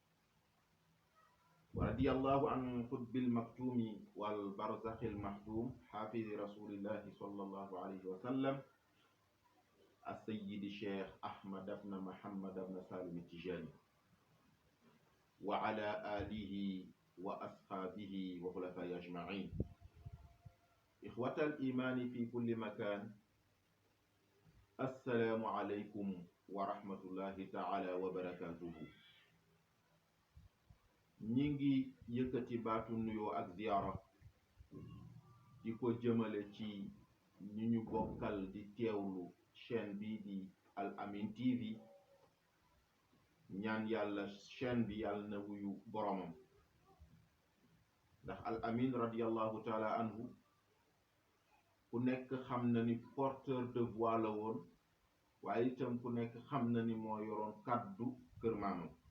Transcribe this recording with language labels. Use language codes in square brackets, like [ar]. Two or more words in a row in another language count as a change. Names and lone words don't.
[ar] ورضي الله عن قطب المكتوم والبرزخ المحتوم حافظ رسول الله صلى الله عليه وسلم السيد الشيخ أحمد بن محمد بن سالم التجاني وعلى آله وأصحابه وخلفائه أجمعين. إخوة الإيمان في كل مكان، السلام عليكم ورحمة الله تعالى وبركاته. [wo] ñingi yëkkati baatu nuyoo ak ziyaara di ko jëmale ci ñi ñu bokkal di teewlu chaîne bii di Al Amine TV. ñaan yàlla chaîne bi yàlla na wuyu boromam, ndax Al Amine [ar] رضي الله تعالى عنه [wo] ku nekk xam na ni [fr] porteur de voix [wo] la woon, waaye itam ku nekk xam na ni moo yoroon kàddu kër maamam.